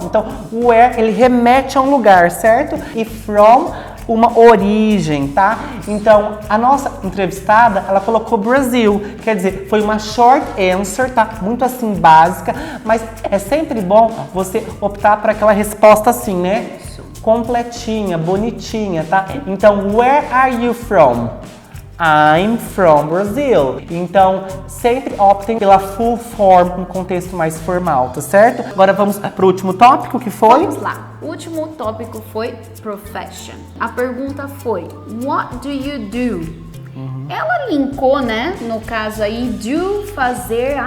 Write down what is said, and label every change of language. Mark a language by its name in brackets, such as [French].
[Portuguese] Então, where, ele remete a um lugar, certo? E from, uma origem, tá? Então, a nossa entrevistada, ela colocou Brasil, quer dizer, foi uma short answer, tá? Muito assim, básica, mas é sempre bom você optar por aquela resposta assim, né? Completinha, bonitinha, tá? [English] Então, where are you from? I'm from Brazil. [Portuguese] Então, sempre optem pela full form, um contexto mais formal, tá certo? Agora vamos pro último tópico, que foi? Vamos lá. O último tópico foi profession. A pergunta foi, [English] what do you do? [Portuguese] Ela linkou, né? No caso aí, do, fazer.